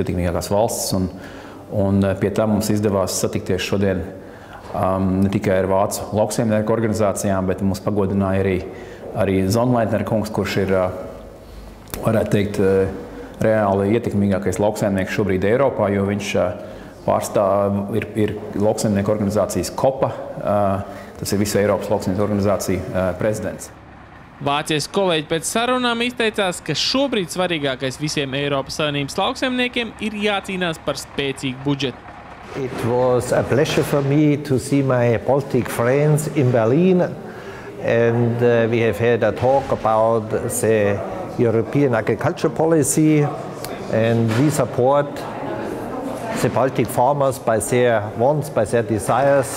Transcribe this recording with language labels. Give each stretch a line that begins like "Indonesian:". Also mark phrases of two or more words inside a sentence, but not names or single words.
Latvian: ietekmīgākās valstis, un pie tā mums izdevās satikties šodien ne tikai ar Vācu lauksaimnieku organizācijām, bet mums pagodināja arī Zonleitner kungs, kurš ir, varētu teikt, reāli ietekmīgākais lauksaimnieks šobrīd Eiropā, jo viņš ir lauksaimnieku organizācijas KOPA, tas ir visu Eiropas lauksaimnieku organizāciju prezidents. Vācijas kolēģi pēc sarunām izteicās, ka šobrīd svarīgākais visiem Eiropas Savienības lauksaimniekiem ir jācīnās par spēcīgu budžetu.
English: It was a pleasure for me to see my Baltic friends in Berlin, and we have had a talk about the European agriculture policy, and we support the Baltic farmers by their wants, by their desires.